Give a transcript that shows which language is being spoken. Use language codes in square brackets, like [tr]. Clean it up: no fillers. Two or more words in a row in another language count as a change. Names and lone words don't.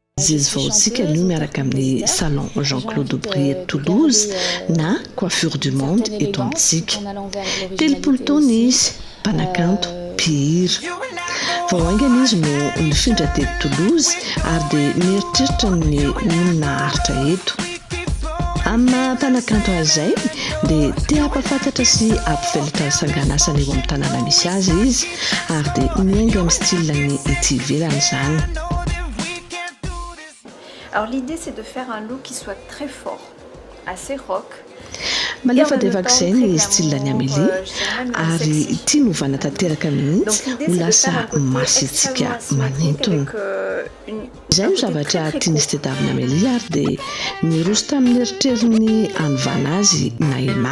[mg] izy vaoantsika no miaraka amin'ny salon Jean-Claude Aubry eto Toulouse na [fr] coiffure du monde [mg] eto amintsika. 30 taona izy, mpanakanto, mpihira. Vao aingana izy no nifindra teto Toulouse ary dia mieritreritra ny olona haritra eto. Amin'ny mpanakanto azay dia tia ampafantatra sy ampivelatra ny sanganasany eo amin'ny tanàna misy azy izy ary dia miainga amin'ny style-ny ety ivelany izany. [fr] Alors l'idée c'est de faire un look qui soit très fort, assez rock. [mg] Malefadevaka izay ny style-ny Amélie ary tia novana tanteraka mihitsy ho lasa masitsika manintona. Izay no zavatra tian'izy tedaviny Amélie ary dia niroso tamin'ny eritreriny anovana azy Naïma.